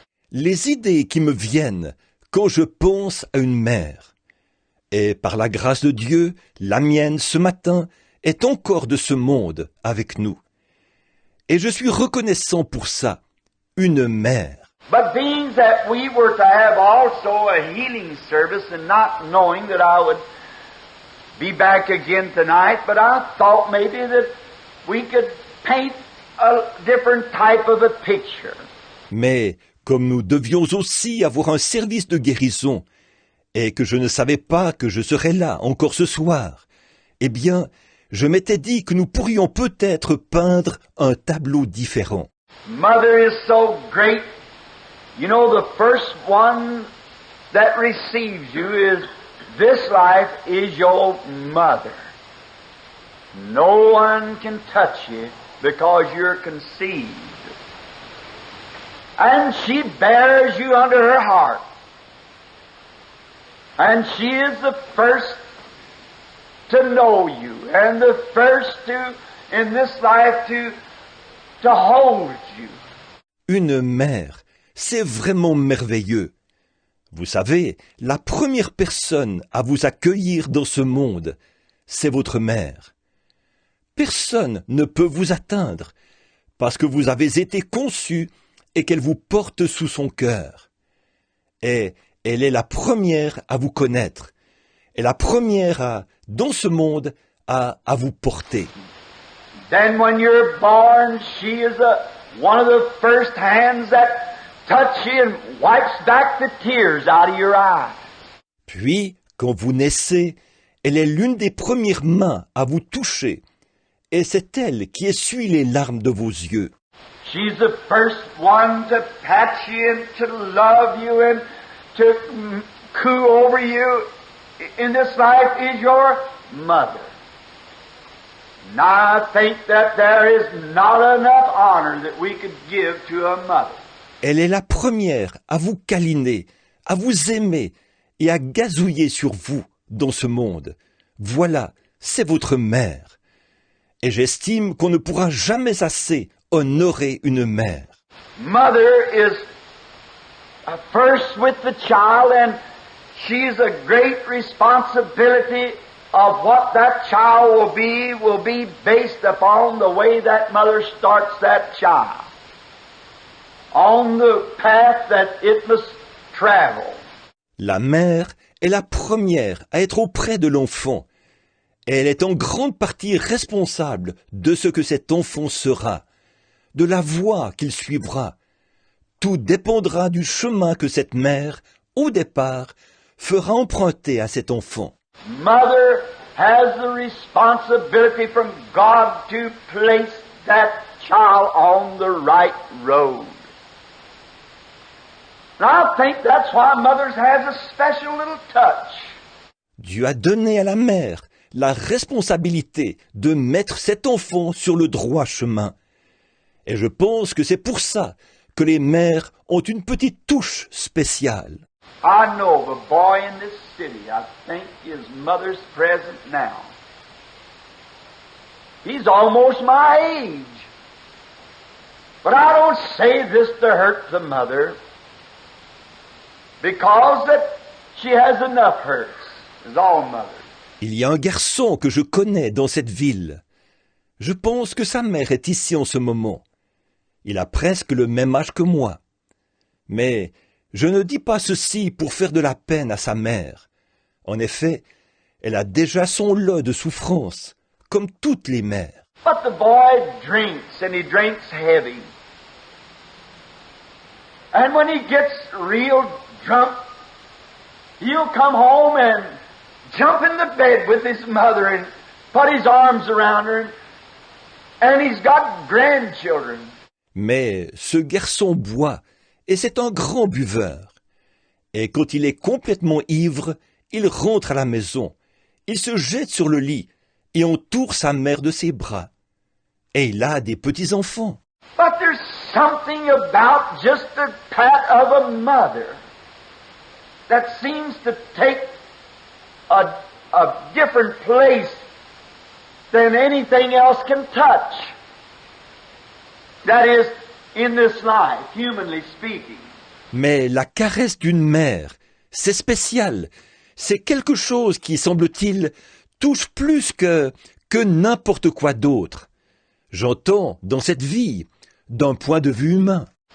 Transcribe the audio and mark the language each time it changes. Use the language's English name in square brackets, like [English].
[French] Les idées qui me viennent quand je pense à une mère. Et par la grâce de Dieu, la mienne ce matin est encore de ce monde avec nous. Et je suis reconnaissant pour ça, une mère. [English] But being that we were to have also a healing service, and not knowing that I would be back again tonight, but I thought maybe that we could paint a different type of a picture. [French] Mais comme nous devions aussi avoir un service de guérison, et que je ne savais pas que je serais là encore ce soir, eh bien, je m'étais dit que nous pourrions peut-être peindre un tableau différent. [English] Mother is so great. You know, the first one that receives you is, this life is your mother. No one can touch you because you're conceived. And she bears you under her heart. And she is the first to know you, and the first to, in this life, to hold you. [French] Une mère, c'est vraiment merveilleux. Vous savez, la première personne à vous accueillir dans ce monde, c'est votre mère. Personne ne peut vous atteindre, parce que vous avez été conçu et qu'elle vous porte sous son cœur. Et elle est la première à vous connaître, et la première dans ce monde, à vous porter. [English] Then when you're born, she is one of the first hands that touch you and wipes back the tears out of your eyes. [French] Puis, quand vous naissez, elle est l'une des premières mains à vous toucher, et c'est elle qui essuie les larmes de vos yeux. [English] She's the first one to pat you and to love you and to coo over you in this life is your mother. Now I think that there is not enough honor that we could give to a mother. [French] Elle est la première à vous câliner, à vous aimer et à gazouiller sur vous dans ce monde. Voilà, c'est votre mère. Et j'estime qu'on ne pourra jamais assez honorer une mère. [English] Mother is first with the child, and she's a great responsibility of what that child will be based upon the way that mother starts that child on the path that it must travel. [French] La mère est la première à être auprès de l'enfant. Elle est en grande partie responsable de ce que cet enfant sera, de la voie qu'il suivra. Tout dépendra du chemin que cette mère, au départ, fera emprunter à cet enfant. [English] Mother has the responsibility from God to place that child on the right road. And I think that's why mothers has a special little touch. [French] Dieu a donné à la mère la responsabilité de mettre cet enfant sur le droit chemin. Et je pense que c'est pour ça que les mères ont une petite touche spéciale. [English] I know of a boy in this city, I think his mother's present now. He's almost my age. But I don't say this to hurt the mother, because that she has enough hurts, as all mothers. [French] Il y a un garçon que je connais dans cette ville. Je pense que sa mère est ici en ce moment. Il a presque le même âge que moi. Mais je ne dis pas ceci pour faire de la peine à sa mère. En effet, elle a déjà son lot de souffrances, comme toutes les mères. [English] But the boy drinks, and he drinks heavy. And when he gets real drunk, he'll come home and jump in the bed with his mother and put his arms around her, and he's got grandchildren. [French] Mais ce garçon boit, et c'est un grand buveur. Et quand il est complètement ivre, il rentre à la maison. Il se jette sur le lit et entoure sa mère de ses bras. Et il a des petits-enfants. [English] But there's something about just the pat of a mother that seems to take a different place than anything else can touch. That is, in this life, humanly speaking. [French] Mais la caresse d'une mère, c'est spécial. C'est quelque chose qui, semble-t-il, touche plus que n'importe quoi d'autre. J'entends dans cette vie, d'un point de vue humain.